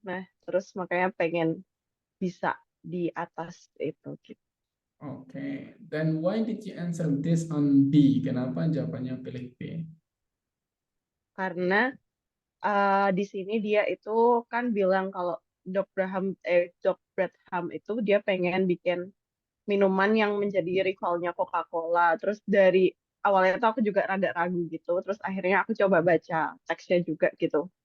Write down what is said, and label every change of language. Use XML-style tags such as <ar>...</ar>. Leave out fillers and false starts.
<id>Nah, terus makanya pengen bisa di atas itu gitu.</id> <en>Oke, then why did you answer this on B?</en> <id>Kenapa jawabannya pilih B? Karena di sini dia itu kan bilang kalau Doc Bretham itu dia pengen bikin minuman yang menjadi rivalnya Coca-Cola. Terus dari awalnya tuh aku juga rada ragu gitu. Terus akhirnya aku coba baca teksnya juga gitu.</id>